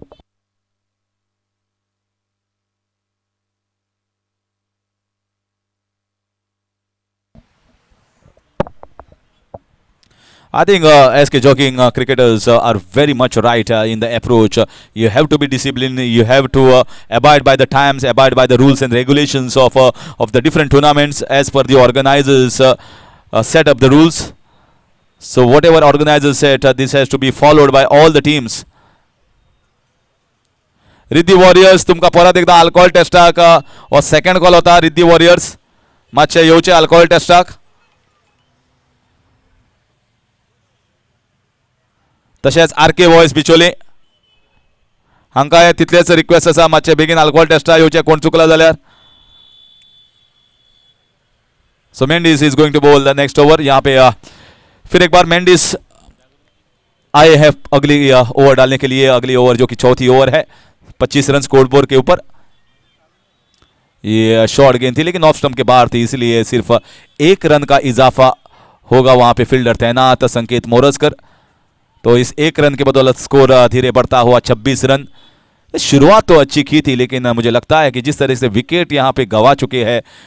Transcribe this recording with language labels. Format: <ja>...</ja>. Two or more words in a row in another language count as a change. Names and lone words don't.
<en>I think SK Jogging cricketers are very much right in the approach. You have to be disciplined. You have to abide by the times, abide by the rules and regulations of the different tournaments as per the organizers set up the rules. So whatever organizers said, this has to be followed by all the teams.</en> <kok>रिद्धी वॉरियर्स तुमका परत एकदा</kok> <en>alcohol testak</en> <kok>हो</kok> <en>second call</en> <kok>होता रिद्धी वॉरियर्स मातशे येवचे</kok> <en>alcohol testak</en> <kok>तशेंच आरके वॉयस बिचोले हांकां तितलेच रिक्वेस्ट आसा मातशे बेगीन</kok> <en>alcohol testa</en> <kok>येवचे कोण चुकला जाल्यार</kok> <en>So Mendis is going to bowl the next over</en> <hi>यहाँ पे फिर एक बार मेंडिस आए हैं अगली ओवर डालने के लिए अगली ओवर जो कि चौथी ओवर है 25 रन स्कोर बोर्ड के ऊपर ये शॉर्ट गेंद थी लेकिन</hi> <en>off stump</en> <hi>के बाहर थी इसलिए सिर्फ 1 रन का इजाफा होगा वहां पे फील्डर तैनात संकेत मोरजकर तो इस 1 रन के बदौलत स्कोर धीरे बढ़ता हुआ 26 रन शुरुआत तो अच्छी की थी लेकिन मुझे लगता है कि जिस तरह से विकेट यहां पे गवा चुके हैं</hi>